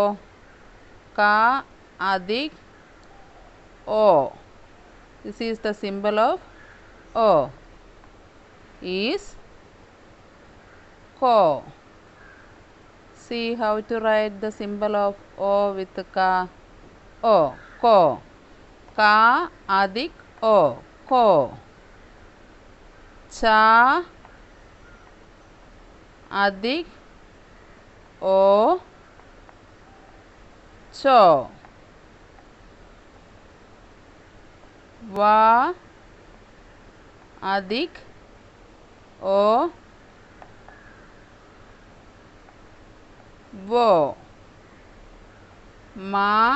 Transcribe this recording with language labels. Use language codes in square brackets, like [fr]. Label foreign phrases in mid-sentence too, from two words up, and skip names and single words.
[hi] क अधिक ओ. [en] This is the symbol of O. Is Ko. See how to write the symbol of O with Ka. [hi] ओ। को। क अधिक ओ. को। च अधिक ओ चो वा अधिक ओ वो मा